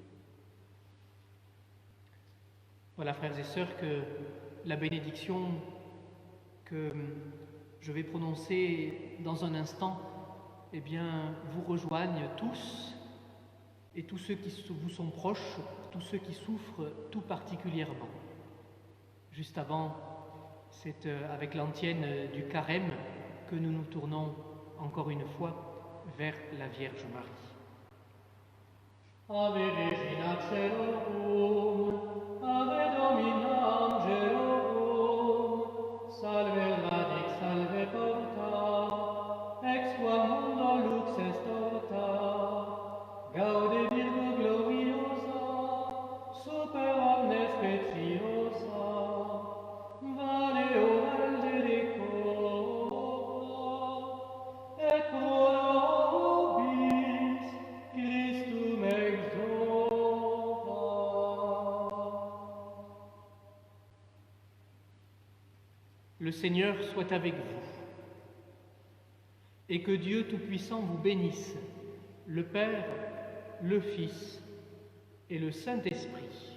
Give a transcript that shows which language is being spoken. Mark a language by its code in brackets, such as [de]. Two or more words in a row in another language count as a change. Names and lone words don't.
[fr] Voilà, frères et sœurs, que la bénédiction que je vais prononcer dans un instant, eh bien, vous rejoignent tous, et tous ceux qui vous sont proches, tous ceux qui souffrent tout particulièrement. Juste avant, c'est avec l'antienne du carême que nous nous tournons encore une fois vers la Vierge Marie. [la] Ave Regina Caelorum, Ave Domina Angelorum, salve radix, salve porta, ex qua mundo lux est torta, gaude Virgo gloriosa, super omnes speciosa, vale oralde de cor, et pro nobis Christum exalta. [fr] Le Seigneur soit avec vous, et que Dieu Tout-Puissant vous bénisse, le Père, le Fils et le Saint-Esprit.